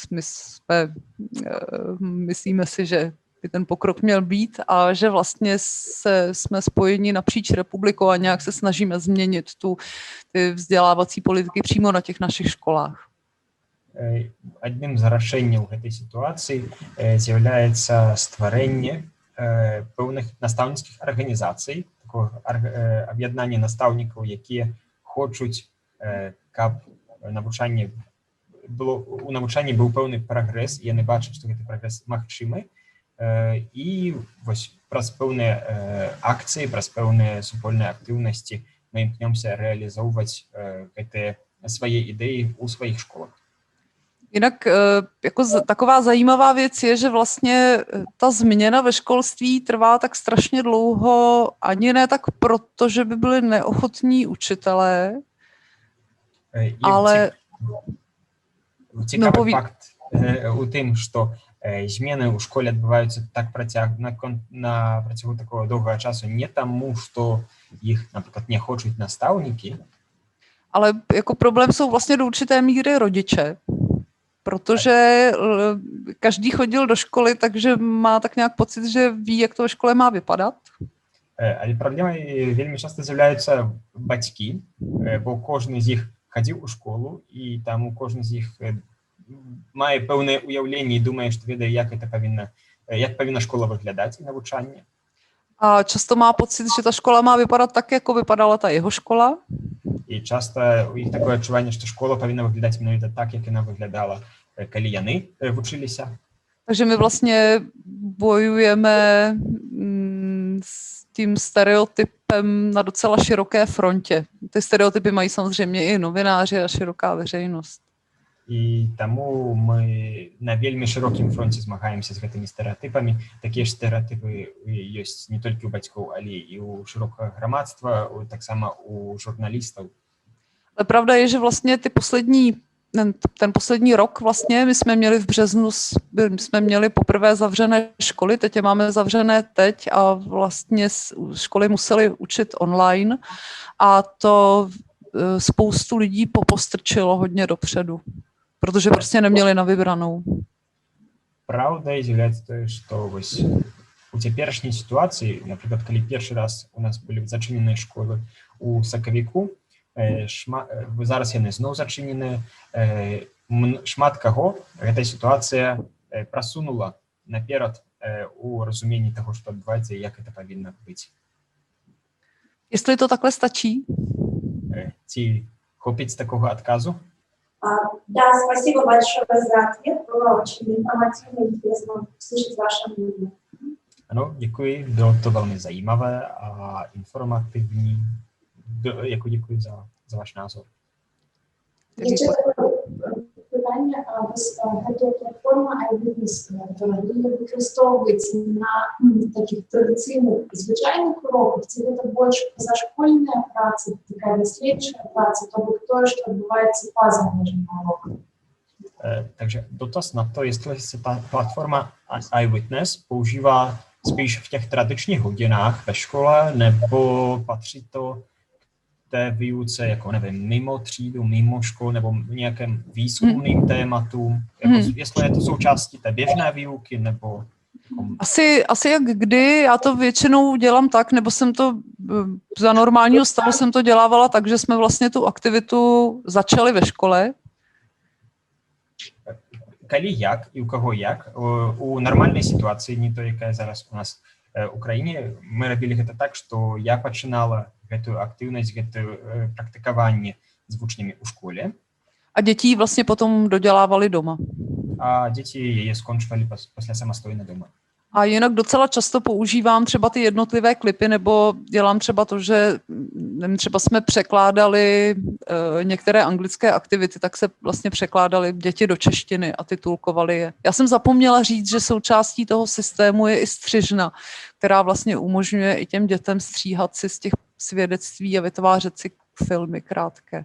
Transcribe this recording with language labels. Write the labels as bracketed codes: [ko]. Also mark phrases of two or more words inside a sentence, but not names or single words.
[cs] Myslíme si, že by ten pokrok měl být a že vlastně jsme spojeni napříč republikou a nějak se snažíme změnit ty vzdělávací politiky přímo na těch našich školách. [be] Адным з рашэнняў гэтай сітуацыі з'яўляецца стварэнне пэўных настаўніцкіх арганізацый, такога аб'яднання настаўнікаў, якія хочуць, каб у навучанні быў пэўны прагрэс, і яны бачаць, што гэты прагрэс магчымы, і вось праз пэўныя акцыі, праз пэўныя супольныя актыўнасці мы імкнёмся рэалізоўваць гэтыя свае ідэі ў сваіх школах. [cs] Jinak jako taková zajímavá věc je, že vlastně ta změna ve školství trvá tak strašně dlouho, ani ne tak proto, že by byli neochotní učitelé, ale... [be] Цікавы факт у тым, што змены ў школе адбываюцца так на працягу такого доўгага часу не таму, што іх, напрыклад, не хочуць настаўнікі. [cs] Ale jako problém jsou vlastně do určité míry rodiče. Protože každý chodil do školy, takže má tak nějak pocit, že ví, jak to ve škole má vypadat. [be] Але праблемай вельмі часта з'яўляюцца бацькі, бо кожны з іх хадзіў у школу, і таму кожны з іх мае пэўнае ўяўленне і думае, што ведае, як павінна школа выглядаць і навучанне. [cs] A často má pocit, že ta škola má vypadat tak, jako vypadala ta jeho škola. [be] І часта у іх такое адчуванне, што школа павінна выглядаць менавіта так, як яна выглядала, калі яны вучыліся. [cs] Takže my vlastně bojujeme s tím stereotypem na docela široké frontě. Ty stereotypy mají samozřejmě i novináři a široká veřejnost. [be] І таму мы на вельмі шырокім фронце змагаемся з гэтымі стэрэатыпамі. Такія ж стэрэатыпы ёсць не толькі ў бацькоў, але і ў шырокага грамадства, таксама у журналістаў. [cs] Ale pravda je, že vlastně ten poslední rok vlastně my jsme měli v březnu, jsme měli poprvé zavřené školy, teď je máme zavřené teď a vlastně školy musely učit online a to spoustu lidí popostrčilo hodně dopředu, protože prostě neměli na vybranou. [be] Праўдай з'яўляецца тое, што вось у цяперашняй сітуацыі, напрыклад, калі першы раз у нас былі зачыненыя школы у сакавіку, зараз яны зноў зачыненыя, шмат каго гэтая сітуацыя прасунула наперад у разуменні таго, што адбываецца і як гэта павінна быць. [cs] Jestli to takhle stačí? [be] Ці хопіць такога адказу? [ru] Да, спасибо большое за ответ. Было очень информативно и интересно услышать ваше мнение. [cs] Ano, děkuji, bylo to velmi zajímavé a informativní. Jako děkuji za váš názor. [pl] Jeszcze pytanie, [ru] эта платформа iWitness, которая [uk] використовується на таких традиційних звичайних уроках, це більше позашкольна праця, така дослідча праця, тобто те, що відбувається поза межами уроку. [cs] Takže dotaz na to, jestli se ta platforma iWitness používá spíš v těch tradičních hodinách ve škole, nebo patří to té výuce, jako nevím, mimo třídu, mimo školu, nebo nějakým výzkumným tématům, jako jestli je to součástí té běžné výuky, nebo... Asi jak kdy, já to většinou dělám tak, nebo jsem to za normálního stavu jsem to dělávala tak, že jsme vlastně tu aktivitu začali ve škole. [be] Калі як і ў каго як, у нармальнай сітуацыі, не той, якая зараз у нас у краіне, мы рабілі гэта так, што я пачынала гэтую актыўнасць, гэтае практыкаванне з вучнямі ў школе. [cs] A děti ji vlastně potom dodělávali doma. [be] А дзеці яе скончвалі пасля самастойна дома. [cs] A jinak docela často používám třeba ty jednotlivé klipy, nebo dělám třeba to, že nevím, třeba jsme překládali některé anglické aktivity, tak se vlastně překládali děti do češtiny a titulkovali je. Já jsem zapomněla říct, že součástí toho systému je i střižna, která vlastně umožňuje i těm dětem stříhat si z těch svědectví a vytvářet si filmy krátké.